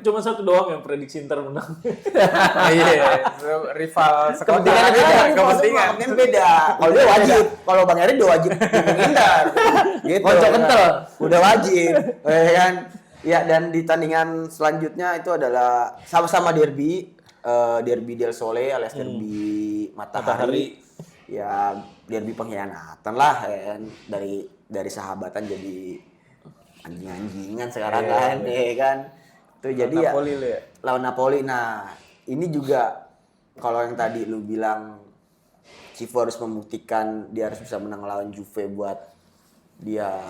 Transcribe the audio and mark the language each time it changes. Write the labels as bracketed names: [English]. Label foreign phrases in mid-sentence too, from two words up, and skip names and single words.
[Indonesian] Cuma satu doang yang prediksi Inter menang. iya, rival sekolah. Kepentingan beda. Kalau dia wajib, kalau Bang Eri udah wajib dukung Inter. Gitu. Kocok kental. Udah wajib. Ya kan? Ya dan di tandingan selanjutnya itu adalah sama-sama derby, derby del Sole alias derby matahari. Ya derby pengkhianatan lah ya kan. Dari sahabatan jadi anjing-anjingan sekarang kan, ya kan. Tuh jadi ya Napoli lu ya. lawan Napoli. Nah, ini juga kalau yang tadi lu bilang Civo harus membuktikan dia harus bisa menang lawan Juve buat dia